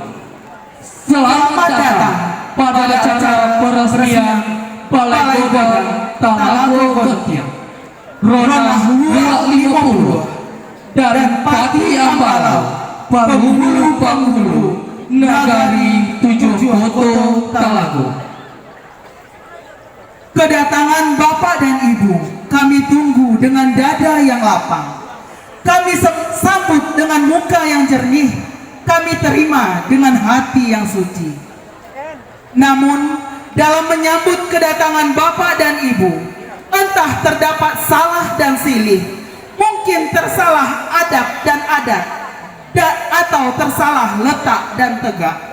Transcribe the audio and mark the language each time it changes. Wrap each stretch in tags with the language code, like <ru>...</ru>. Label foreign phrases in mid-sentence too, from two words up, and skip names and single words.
<id>Selamat datang pada acara peresmian Balai Godang Talago Gentiang Rona 250 dan Pati Ambalau Penghulu Nagari 7 Koto Talago. Kedatangan Bapak dan Ibu kami tunggu dengan dada yang lapang. Kami sambut dengan muka yang jernih. Kami terima dengan hati yang suci. Namun dalam menyambut kedatangan Bapak dan Ibu, entah terdapat salah dan silih, mungkin tersalah adab dan adat, atau tersalah letak dan tegak.</id>